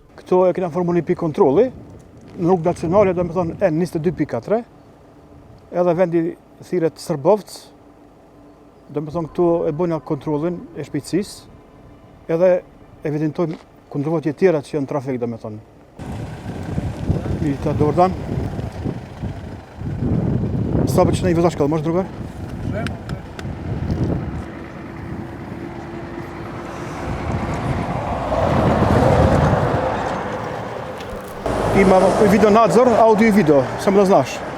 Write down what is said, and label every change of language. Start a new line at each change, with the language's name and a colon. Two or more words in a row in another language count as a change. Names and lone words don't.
Albanian: Këto e kena formu një pikë kontroli, në rrugë nacionale, do me thonë N22.4, edhe vendi thirret Srbovc, do me thonë këtu e bëjnë kontrolin e shpejtësisë, edhe evidentojmë kundërvojtje tjera që janë trafik, do me thonë.
Serbian: Vidite, dobar dan. Stabična I vozačka, može drugar? Ima video nadzor, audio I video, samo da znaš.